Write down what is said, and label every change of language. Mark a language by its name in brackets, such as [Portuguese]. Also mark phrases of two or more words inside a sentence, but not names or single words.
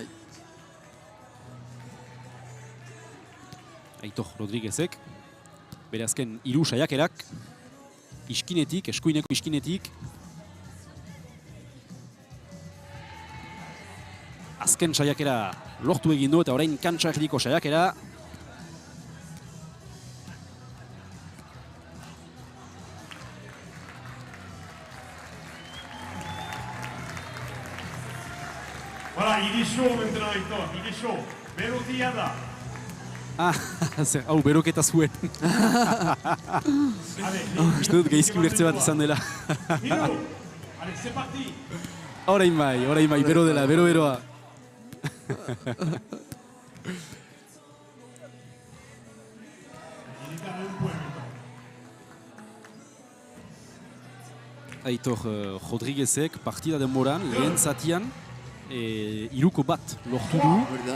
[Basque] Aitor Rodriguezek, bere azken 3 saiakerak, iskinetik, eskuineko iskinetik. Azken saiakera lortu egin du eta orain kantsa erdiko saiakera. [French] Voilà, il est chaud maintenant, Aitor, il est chaud. [Basque] Berotia da. Hau, beroketa zuen. Uste dut gaizki ulertze bat izan dela. [French] Allez, c'est parti. [Basque] Orain bai, bero dela, beroa. Aitor Rodriguezek partida denboran, lehen zatian, 3 bat lortu du.